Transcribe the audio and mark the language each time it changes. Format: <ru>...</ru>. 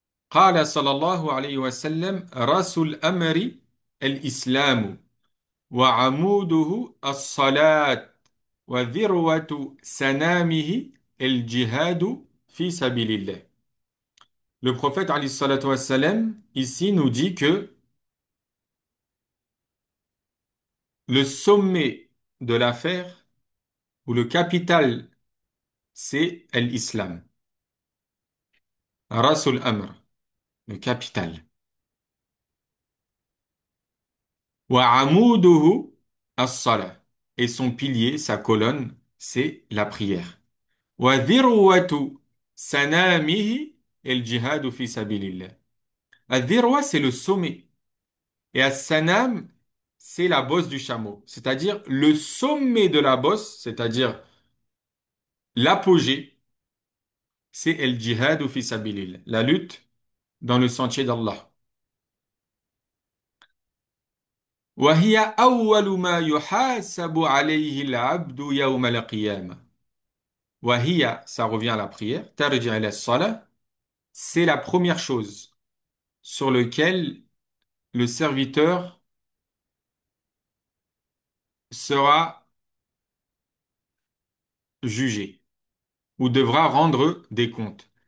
<ar>قال صلى الله عليه وسلم رأس الأمر الإسلام وعموده الصلاة وذروة سنامه الجهاد في سبيل الله.</ar> <fr>Le prophète</fr> <ar>عليه الصلاة والسلام</ar> <fr>ici nous dit que le sommet de l'affaire ou le capital c'est l'islam. Rasul Amr, le capital.</fr> <ar>Wa amuduhu as-salah.</ar> <fr>Et son pilier, sa colonne, c'est la prière.</fr> <ar>Wa dhirwatu sanamihi el-jihadu fi sabilillah.</ar> <fr>Al-dhirwa, c'est le sommet. Et as-sanam, c'est la bosse du chameau. C'est-à-dire le sommet de la bosse, c'est-à-dire l'apogée, c'est</fr> <ar>el-jihadu fi sabilillah.</ar> <fr>La lutte dans le sentier d'Allah.</fr> <ar>وهي أول ما يحاسب عليه العبد يوم القيامة.</ar> <fr>وهي, ça revient à la prière.</fr> <ar>ترجع إلى الصلاة.</ar> <fr>C'est la première chose sur lequel le serviteur sera jugé ou devra rendre des comptes.</fr>